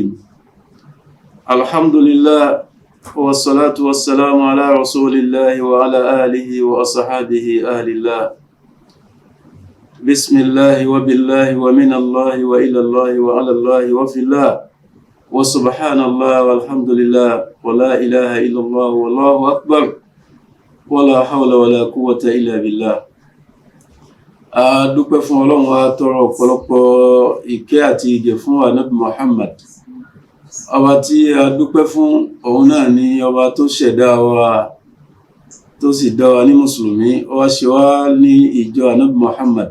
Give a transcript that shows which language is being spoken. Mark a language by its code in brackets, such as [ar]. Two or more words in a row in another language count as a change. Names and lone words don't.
[ar] الحمد لله والصلاة والسلام على رسول الله وعلى آله وأصحابه أهل الله. بسم الله وبالله ومن الله وإلى الله وعلى الله وفي الله وسبحان الله والحمد لله ولا إله إلا الله والله أكبر ولا حول ولا قوة إلا بالله. [yo] A dúpẹ́ fún Ọlọ́run, wa tọrọ ọ̀pọ̀lọpọ̀ ìkẹ́ àti ìgẹ̀ fún Ànábì Muhammad. Ọba tí a dúpẹ́ fún òun náà ni ọba tó ṣẹ̀dá wa tó sì dá wa ní mùsùlùmí, ó wá ṣe wá ní ìjọ Ànábì Muhammad.